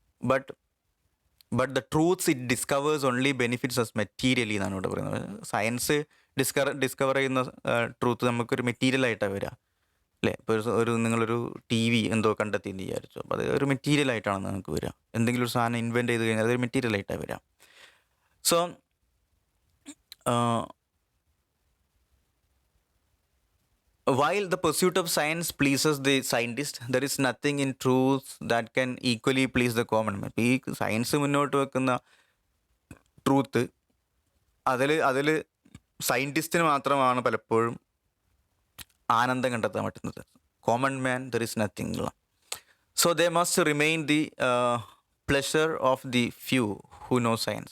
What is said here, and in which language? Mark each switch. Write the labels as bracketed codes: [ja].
[en] but the truths it discovers only benefits us materially [ml] എന്നാണ് ഇവിടെ പറയുന്നത്. സയൻസ് ഡിസ്കവർ ചെയ്യുന്ന ട്രൂത്ത് നമുക്കൊരു മെറ്റീരിയലായിട്ടാണ് വരിക, അല്ലേ? ഇപ്പോൾ നിങ്ങളൊരു TV എന്തോ കണ്ടെത്തിയെന്ന് വിചാരിച്ചു, അപ്പോൾ അത് ഒരു മെറ്റീരിയലായിട്ടാണ് നമുക്ക് വരിക. എന്തെങ്കിലും ഒരു സാധനം ഇൻവെൻറ്റ് ചെയ്ത് കഴിഞ്ഞാൽ അതൊരു മെറ്റീരിയലായിട്ടാണ് വരിക. [en] So while the pursuit of science pleases the scientist, there is nothing in truth that can equally please the common man. [ml] ഈ സയൻസ് മുന്നോട്ട് വെക്കുന്ന ട്രൂത്ത് അതിൽ സയൻറ്റിസ്റ്റിന് മാത്രമാണ് പലപ്പോഴും ആനന്ദം കണ്ടെത്താൻ പറ്റുന്നത്. [en] Common man there is nothing ഉള്ള. So they must remain the pleasure of the few who know science.